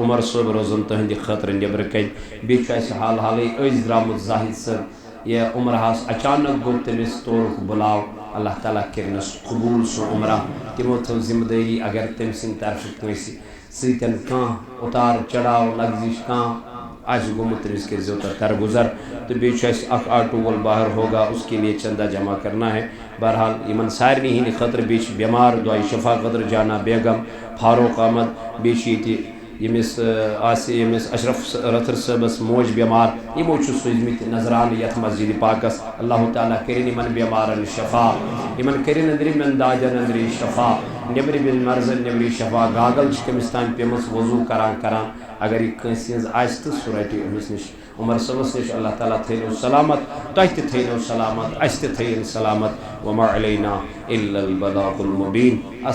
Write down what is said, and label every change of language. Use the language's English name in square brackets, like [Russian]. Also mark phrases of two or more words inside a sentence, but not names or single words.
[Kashmiri] عمر صٲب روزن تٕہنٛدِ خٲطرٕ نیٚبرٕ کَنۍ بیٚیہِ چھُ اَسہِ حال حالٕے أزۍ درٛامُت زاہد صٲب یہ عمرہس اچانک گوٚو تٔمِس تورُکھ بُلاو اللہ تعالیٰ کٔرنَس قبوٗل سُہ عمرہ تِمو تھٲو ذمہٕ دٲری اگر تٔمۍ سٕنٛدِ طرفہٕ کٲنٛسہِ سۭتۍ کانٛہہ اُتار چڑاو لگزِش کانٛہہ آسہِ گوٚمُت تٔمِس کٔرۍزیو تَتھ درگُزر تہٕ بیٚیہِ چھُ اَسہِ اکھ آٹوٗ وول [Urdu] باہر ہوگا اس کے لیے چندہ جمع کرنا ہے [Kashmiri] بہرحال یِمن سارنٕے ہِنٛدِ خٲطرٕ بیٚیہِ چھِ بٮ۪مار دُعایہِ شفا خٲطرٕ جانا بیگم فاروق احمد بیٚیہِ چھِ ییٚتہِ ییٚمِس اشرف رتھر صٲبس موج بٮ۪مار یِمو چھُ سوٗزمٕتۍ نظرانہٕ یتھ مسجدِ پاکس اللہ تعالیٰ کٔرِنۍ یِمن بٮ۪مارن شفا یِمن کٔرِنۍ أنٛدرِمٮ۪ن دادٮ۪ن أنٛدری شفا نیٚبرِمٮ۪ن مرضن نیٚبری شفا گاگل چھِ کٔمِس تانۍ پیٚمٕژ وضوٗ کران اگر یہِ کٲنٛسہِ ہٕنٛز آسہِ تہٕ سُہ رٹہِ أمِس نِش عمر صٲبس نِش اللہ تعالیٰ تھٲینو سلامت تۄہہِ تہِ تھٲینو سلامت اَسہِ تہِ تھٲیِن سلامت [Arabic] وما علینا الا البلاغ المبیٖن